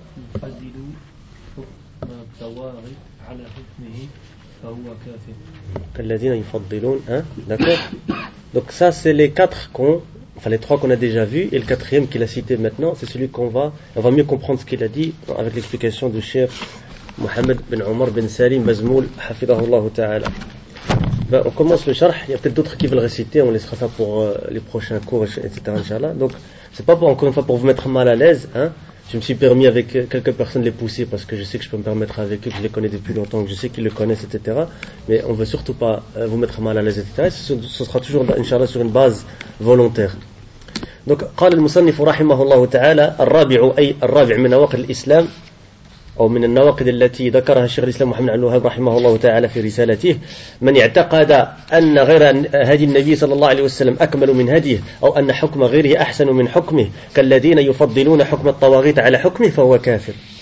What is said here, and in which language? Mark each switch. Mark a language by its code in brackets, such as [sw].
[ar] يفضل حكم الطواغيت على حكمه فهو كافر. كالذين يفضلون [fr] داكور. Donc ça c'est les quatre les trois qu'on a déjà vus, et le quatrième qu'il a cité maintenant, c'est celui qu'on va, on va mieux comprendre ce qu'il a dit avec l'explication du Cheikh Mohamed bin Omar bin Salim Mazmoul, hafidahullah ta'ala. Ben, on commence le charh, il y a peut-être d'autres qui veulent réciter, on laissera ça pour les prochains cours, etc. Inch'Allah. Donc, c'est pas pour, encore une fois, pour vous mettre mal à l'aise, hein. Je me suis permis avec quelques personnes de les pousser parce que je sais que je peux me permettre avec eux, que je les connais depuis longtemps, que je sais qu'ils le connaissent, etc. Mais on veut surtout pas vous mettre mal à l'aise, etc. Ce sera toujours, Inch'Allah, sur une base volontaire. [ar] Donc, قال المصنف رحمه الله تعالى الرابع أي الرابع من نواقض الإسلام أو من النواقض التي ذكرها الشيخ الإسلام محمد بن الوهاب رحمه الله تعالى في رسالته من اعتقد أن غير هدي النبي صلى الله عليه وسلم أكمل من هديه أو أن حكم غيره أحسن من حكمه كالذين يفضلون حكم الطواغيت على حكمه فهو كافر.